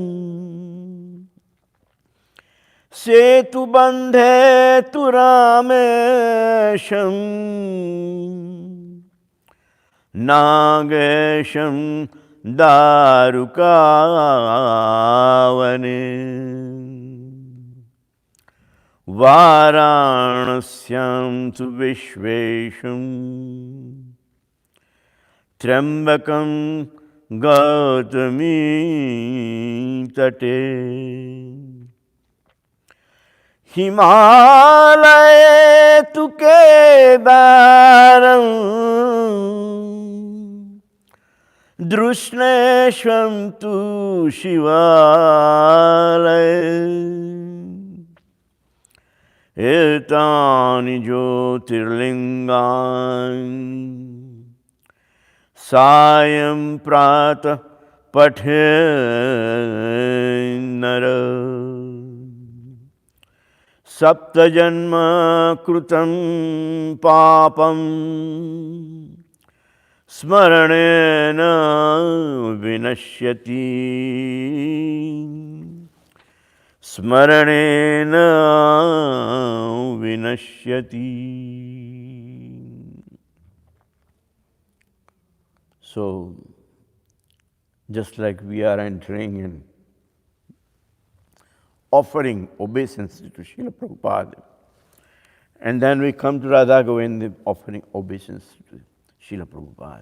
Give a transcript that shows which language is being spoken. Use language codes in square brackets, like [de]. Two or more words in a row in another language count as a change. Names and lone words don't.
[sa] सेतु बन्धे तु रामेशं नागेशं दारुकावने वाराणस्यां तु विश्वेशं त्र्यम्बकं गौतमी तटे हिमालये तु केदारम् घृष्णेशं तु शिवालये एतानि ज्योतिर्लिङ्गानि सायं प्रातः पठेन्नरः सप्त जन्म कृतं पापं स्मरणेन विनश्यति स्मरणेन विनश्यति. [en] So, just like we are entering in offering obeisance to Srila Prabhupada, and then we come to Radha Govinda offering obeisance to Srila Prabhupada.